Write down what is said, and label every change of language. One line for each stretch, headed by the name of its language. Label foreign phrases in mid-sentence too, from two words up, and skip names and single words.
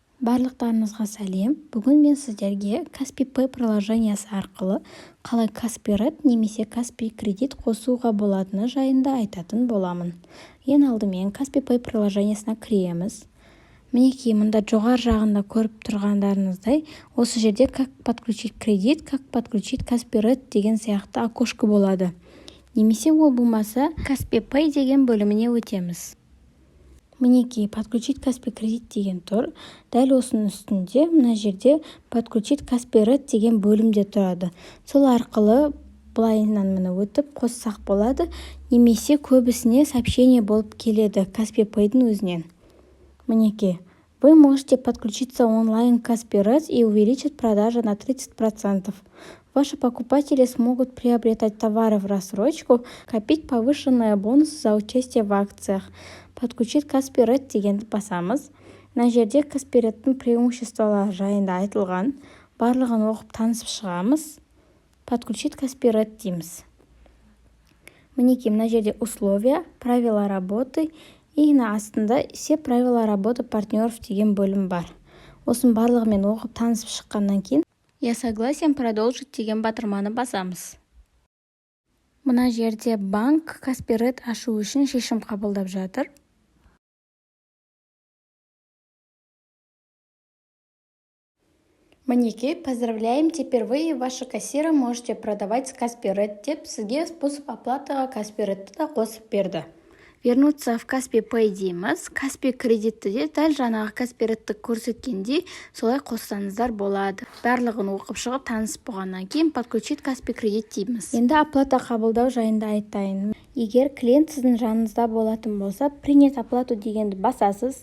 Kazakh: Барлықтарыңызға сәлем. Бүгін мен сіздерге Каспи Pay приложениясы арқылы қалай Каспи Ред немесе Каспи Кредит қосуға болатыны жайында айтатын боламын. Ең алдымен Каспи Pay приложениясына кіреміз. Мінекей, мұнда жоғар жағында көріп тұрғандарыңыздай, осы жерде
Russian: как подключить кредит, как подключить Каспи Ред
Kazakh: деген сияқты окошко болады. Немесе ол болмаса Каспи Pay деген бөліміне өтеміз. Мінекей,
Russian: подключить Каспи Кредит
Kazakh: деген тұр. Дәл осының үстінде мына жерде
Russian: подключить Каспи Ред
Kazakh: деген бөлімде тұрады. Сол арқылы былайынан міне өтіп қоссақ болады, немесе көбісіне сообщение болып келеді Каспи Pay'дің өзінен. Мінекей,
Russian: вы можете подключиться онлайн к Каспи Ред и увеличить продажи на 30%. Ваши покупатели смогут приобретать товары в рассрочку, копить повышенные бонусы за участие в акциях. Подключить Каспи Ред
Kazakh: дегенді басамыз. Мына жерде Каспи Редтің преимуществолары жайында айтылған. Барлығын оқып танысып шығамыз.
Russian: Подключить Каспи Ред
Kazakh: дейміз. Мінекей, мына жерде
Russian: условия, правила работы и на
Kazakh: астында
Russian: все правила работы партнеров
Kazakh: деген бөлім бар. Осының барлығымен оқып танысып шыққаннан кейін
Russian: я согласен продолжить
Kazakh: деген батырманы басамыз. Мына жерде банк Каспи Ред ашу үшін шешім қабылдап жатыр. Мінекей,
Russian: поздравляем, теперь вы и ваши кассиры можете продавать с Каспи Ред
Kazakh: деп сізге способ оплатыға Каспи Редті да қосып берді.
Russian: Вернуться в Каспи Pay дейміз.
Kazakh: Каспи кредитті де дәл жаңағы Каспи Редті көрсеткендей солай қоссаңыздар болады. Барлығын оқып шығып танысып болғаннан кейін
Russian: подключить Каспи Кредит
Kazakh: дейміз. Енді оплата қабылдау жайында айтайын. Егер клиент сіздің жаныңызда болатын болса,
Russian: принять оплату
Kazakh: дегенді басасыз.